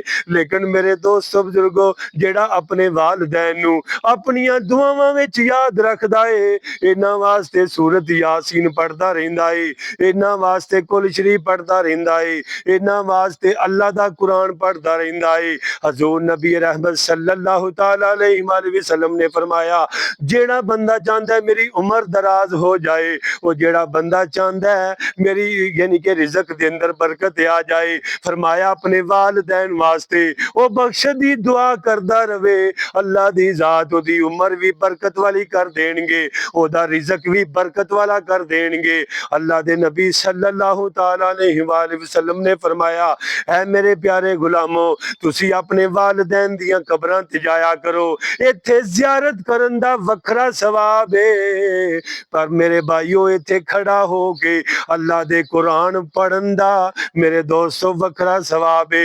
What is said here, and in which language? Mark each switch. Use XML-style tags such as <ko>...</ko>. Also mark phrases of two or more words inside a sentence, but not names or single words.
<pa>لیکن میرے دوستو بزرگو، جیہڑا اپنے والدین نوں اپنیاں دعاواں وچ یاد رکھدا ہے، انہاں واسطے سورت یاسین پڑھدا رہندا ہے، انہاں واسطے قل شریف پڑھدا رہندا ہے، انہاں واسطے اللہ دا قرآن پڑھدا رہندا ہے. حضور نبی رحمت</pa> <ar>صلى الله تعالى عليه وسلم</ar> <pa>نے فرمایا، جیہڑا بندہ چاہتا ہے میری عمر دراز ہو جائے، وہ جیہڑا بندہ چاہتا ہے میری یعنی کہ رزق دے اندر برکت آ جائے، فرمایا اپنے والدین واسطے وہ بخش دی دعا کردا روے، اللہ دی ذات اودی عمر بھی برکت والی کر دینگے، اودا رزق بھی برکت والا کر دینگے. اللہ دے نبی</pa> <ar>صلى الله تعالى عليه وسلم</ar> <pa>نے فرمایا، اے میرے پیارے غلامو، تسی اپنے والدین دیاں قبراں تے جایا کرو، اتھے زیارت کرن دا وکھرا ثواب ہے، پر میرے بھائیو اتھے کھڑا ہو کے اللہ دے قرآن پڑھن دا میرے دوستو وکھرا ثواب ہے.</pa>